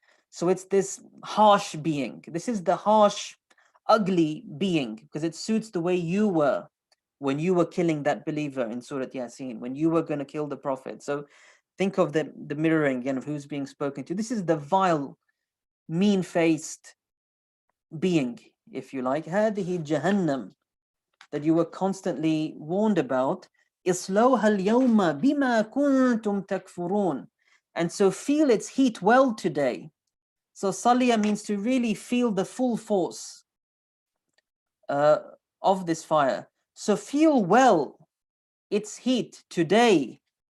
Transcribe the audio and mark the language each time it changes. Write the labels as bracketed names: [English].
[English] So it's this harsh being. This is the harsh, ugly being because it suits the way you were when you were killing that believer in Surah Yasin, when you were going to kill the Prophet. So think of the mirroring again of who's being spoken to. This is the vile, mean-faced being, if you like. [Arabic] هذه جهنم, [English] that you were constantly warned about. [Arabic] إصلوها اليوم بما كنتم تكفرون. [English] And so feel its heat well today. So Saliya means to really feel the full force of this fire. So feel well its heat today.